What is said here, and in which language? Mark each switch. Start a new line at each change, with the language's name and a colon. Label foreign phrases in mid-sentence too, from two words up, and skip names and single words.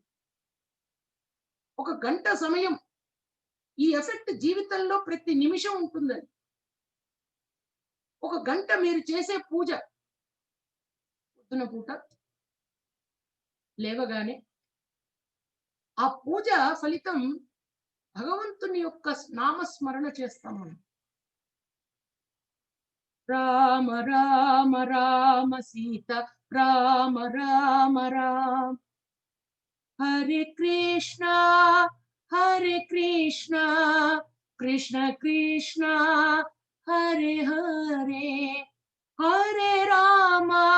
Telugu: ఒక గంట సమయం ఈ ఎఫెక్ట్ జీవితంలో ప్రతి నిమిషం ఉంటుందని. ఒక గంట మీరు చేసే పూజ, పొద్దున పూట లేవగానే ఆ పూజ ఫలితం భగవంతుని యొక్క నామస్మరణ చేస్తాం మనం. రామ రామ రామ సీత రామ రామ రామ, హరే కృష్ణ కృష్ణ కృష్ణ హరే హరే, హరే రామ